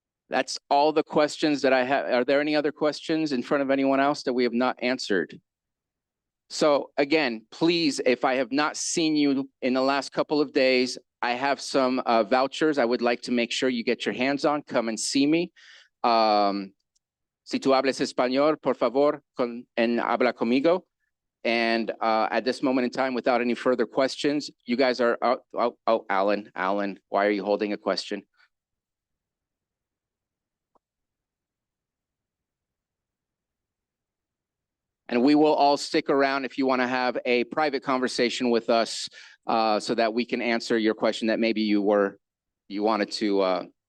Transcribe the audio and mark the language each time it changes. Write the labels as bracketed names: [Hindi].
[English] That's all the questions that I have. Are there any other questions in front of anyone else that we have not answered? So again, please, if I have not seen you in the last couple of days, I have some vouchers I would like to make sure you get your hands on. Come and see me. [Spanish] Si tú hablas español, por favor, habla conmigo. [English] And at this moment in time, without any further questions, you guys are, Alan, why are you holding a question? And we will all stick around if you want to have a private conversation with us so that we can answer your question that maybe you wanted to.